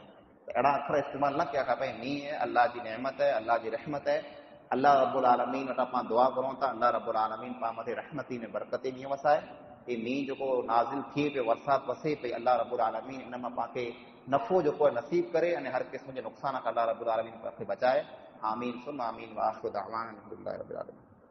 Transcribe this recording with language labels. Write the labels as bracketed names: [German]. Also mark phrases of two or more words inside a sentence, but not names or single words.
[Sindhi] त अहिड़ा अखर इस्तेमालु न कया खपे. मींहुं आहे अल्लाह जी नेमत आहे अल्लाह जी रहमत आहे. [Arabic] الله رب العالمين [Sindhi] वटां पाण दुआ करूं था [Arabic] الله رب العالمين [Sindhi] पाण मथे रहमती में बरकती ॾींहुं वसाए. ये मींहुं जेको नाज़िल थिए पियो बरसाति वसे पई [Arabic] الله رب العالمين [Sindhi] इन मां पाण खे नफ़ो जेको आहे नसीब करे अने हर क़िस्म जे नुक़सान खां [Arabic] الله رب العالمين [Sindhi] पाण खे बचाए. [Arabic] آمين ثم آمين وآخر دعوانا أن الحمد لله رب العالمين.